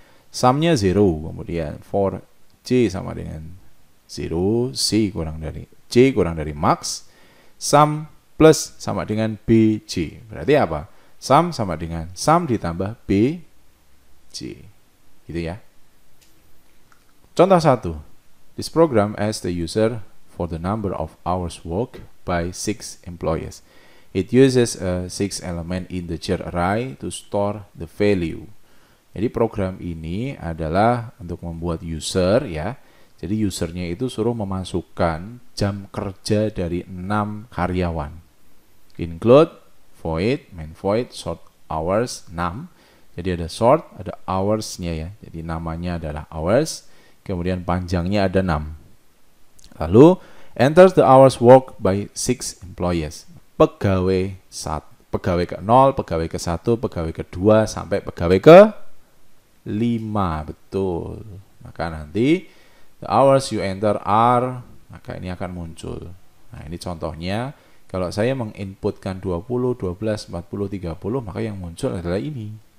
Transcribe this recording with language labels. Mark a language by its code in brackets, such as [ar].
[id] Sum-nya 0, kemudian for C sama dengan 0, C kurang dari max, sum plus sama dengan BJ. Berarti apa? Sum sama dengan sum ditambah BJ. Gitu ya. Contoh 1. [en] This program asks the user for the number of hours worked by 6 employees. It uses a 6-element integer array to store the value. [id] Jadi program ini adalah untuk membuat user ya. Jadi usernya itu suruh memasukkan jam kerja dari 6 karyawan. [en] Include, void, main void, sort hours 6. [id] Jadi ada sort, ada hours-nya ya. Jadi namanya adalah hours. Kemudian panjangnya ada 6. [en] Lalu enters the hours worked by 6 employees. [id] Pegawai ke-0, pegawai ke-1, pegawai ke-2 sampai pegawai ke-5. Betul. Maka nanti [en] the hours you enter are, [id] maka ini akan muncul. Nah, ini contohnya. Kalau saya menginputkan 20, 12, 40, 30, maka yang muncul adalah ini.